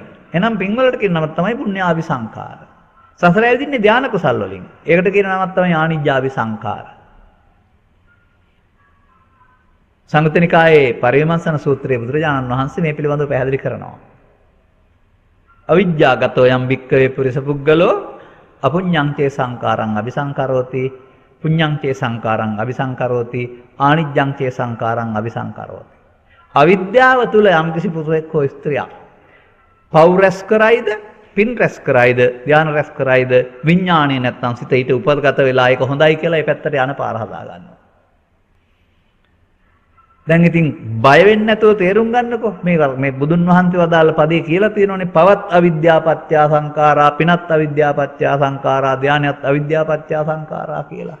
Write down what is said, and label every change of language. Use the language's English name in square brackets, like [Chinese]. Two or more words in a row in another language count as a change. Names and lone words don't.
[Sinhala] එහෙනම් පින් වලට කියන නමක් තමයි [Pali] පුඤ්ඤාභි සංඛාර. [Sinhala] සසර ඇවිදින්නේ ධාන කුසල් වලින්. ඒකට කියන නමක් තමයි [Pali] ආනිජ්ජාභි සංඛාර. [Sinhala] සංයුත්ත නිකායේ පරිවිමර්ශන සූත්‍රයේ බුදුරජාණන් වහන්සේ මේ පිළිබඳව පැහැදිලි කරනවා. [Pali] අවිජ්ජාගතෝ යම් භික්ඛවේ පුරිස පුද්ගලෝ අපුඤ්ඤං චේ සංකාරං අபிසංකරෝති පුඤ්ඤං චේ සංකාරං අபிසංකරෝති ආනිජ්ජං චේ සංකාරං අபிසංකරෝති. [Sinhala] අවිද්‍යාව තුල යම් කිසි පුරුෂයෙක් හෝ ස්ත්‍රියක් පව් රැස් කරයිද පින් රැස් කරයිද ධාන රැස් කරයිද විඥාණය නැත්තම් සිත ඊට උපගත වෙලා ඒක හොඳයි කියලා ඒ පැත්තට යන පාර හදා ගන්නවා. දැන් ඉතින් බය වෙන්නේ නැතුව තේරුම් ගන්නකො මේ බුදුන් වහන්සේ වදාළ පදේ කියලා තියෙනෝනේ පවත් අවිද්‍යාපත්‍ය සංඛාරා පිනත් අවිද්‍යාපත්‍ය සංඛාරා ධානයත් අවිද්‍යාපත්‍ය සංඛාරා කියලා.